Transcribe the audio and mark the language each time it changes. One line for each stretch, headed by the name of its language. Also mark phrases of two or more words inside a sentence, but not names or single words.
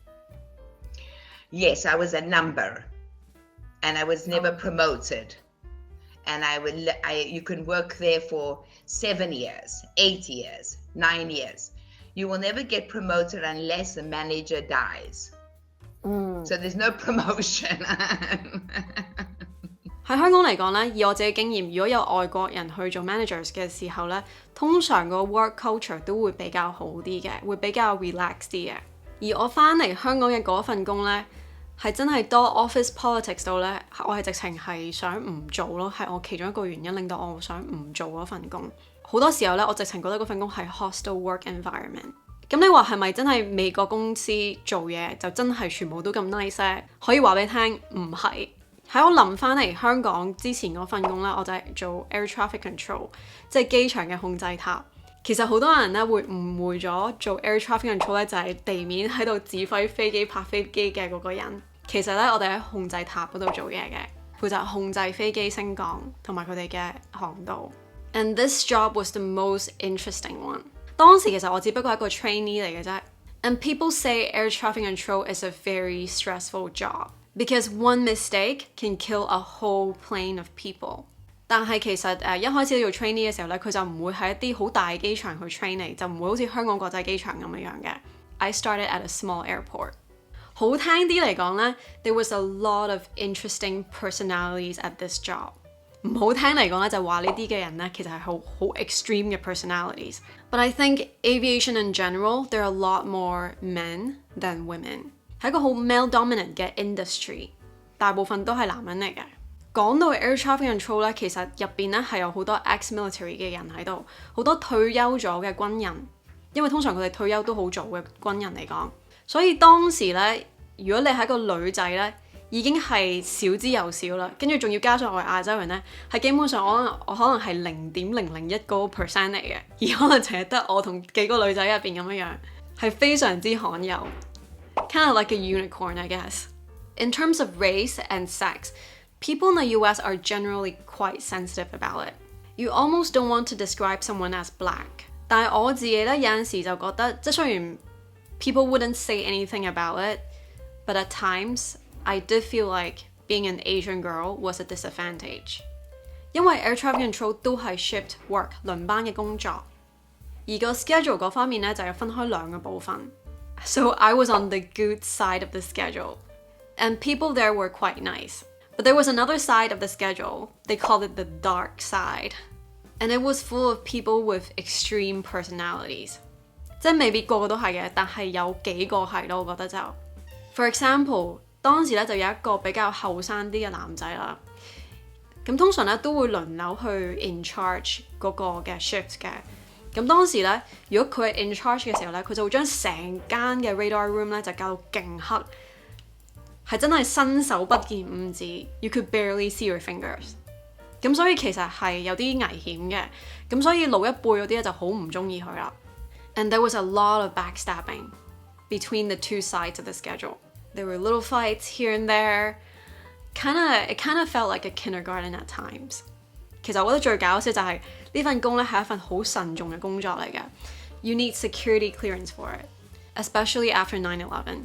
English: Yes, I was a number and I was never promoted. And you can work there for 7 years, 8 years, 9 years. You will never get promoted unless the manager dies. So there's no promotion.
Cantonese: 喺香港嚟講咧，以我自己經驗，如果有外國人去做 managers 嘅時候咧，通常個
English: work culture
Cantonese: 都會比較好啲嘅，會比較 relax 啲嘅。而我翻嚟香港嘅嗰份工咧，係真係多
English: office politics
Cantonese: 到咧，我係直情係想唔做咯，係我其中一個原因令到我想唔做嗰份工。好多時候咧，我直情覺得嗰份工係
English: hostile work environment。
Cantonese: 咁你話係咪真係美國公司做嘢就真係全部都咁 nice 咧？可以話俾你聽，唔係。喺我臨翻嚟香港之前嗰份工咧，我就係做
English: air traffic control，
Cantonese: 即係機場嘅控制塔。其實好多人咧會誤會咗做
English: air traffic control
Cantonese: 咧就係地面喺度指揮飛機拍飛機嘅嗰個人。其實咧我哋喺控制塔嗰度做嘢嘅，負責控制飛機升降同埋佢哋嘅航道。
English: And this job was the most interesting one。
Cantonese: 當時其實我只不過係一個 trainee 嚟嘅啫。
English: And people say air traffic control is a very stressful job。Because one mistake can kill a whole plane of people。
Cantonese: 但係其實一開始做 trainee 嘅時候咧，佢就唔會喺一啲好大嘅機場去 train 你，就唔會好似香港國際機場咁樣嘅。
English: I started at a small airport。
Cantonese: 好聽啲嚟講咧
English: ，there was a lot of interesting personalities at this job。
Cantonese: 唔好聽嚟講咧，就話呢啲嘅人咧，其實係好 extreme 嘅 personalities。
English: But I think aviation in general, there are a lot more men than women。
Cantonese: 係一個好 male-dominant 嘅 industry， 大部分都係男人嚟嘅。講到 air traffic control 咧，其實入邊咧係有好多 ex-military 嘅人喺度，好多退休咗嘅軍人，因為通常佢哋退休都好早嘅軍人嚟講，所以當時咧，如果你係一個女仔咧， 已經係少之又少啦，跟住仲要加上我係亞洲人呢，係基本上我可能係0.001%嚟嘅，而可能淨係得我同幾個女仔入邊咁樣樣，係非常之罕有 ，
English: kind of like a unicorn, I guess. In terms of race and sex, people in the US are generally quite sensitive about it. You almost don't want to describe someone as black.
Cantonese: 但係我自己呢，有陣時就覺得，即係雖然
English: people wouldn't say anything about it, but at times I did feel like being an Asian girl was a disadvantage.
Cantonese: 因為
English: air traffic control
Cantonese: 都係
English: shift work
Cantonese: 輪班嘅工作，而個 schedule 嗰方面呢，就有分開兩個部分。
English: So I was on the good side of the schedule, and people there were quite nice. But there was another side of the schedule. They called it the dark side. And it was full of people with extreme personalities.
Cantonese: 即係未必個個都係嘅，但係有幾個係咯，我覺得就。
English: For example,
Cantonese: 當時咧就有一個比較後生啲嘅男仔啦。咁通常咧都會輪流去
English: in charge
Cantonese: 嗰個嘅 shift 嘅。咁當時咧，如果佢係
English: in charge
Cantonese: 嘅時候咧，佢就會將成間嘅
English: radar room
Cantonese: 咧就搞到勁黑。係真係伸手不見五指 ，
English: you could barely see your fingers。
Cantonese: 咁所以其實係有啲危險嘅，咁所以老一輩嗰啲咧就好唔中意佢啦。
English: And there was a lot of backstabbing between the two sides of the schedule. There were little fights here and there. It kind of felt like a kindergarten at times.
Cantonese: 其實我覺得最搞笑就係呢份工咧係一份好慎重嘅工作嚟嘅。
English: You need security clearance for it, especially after 9/11.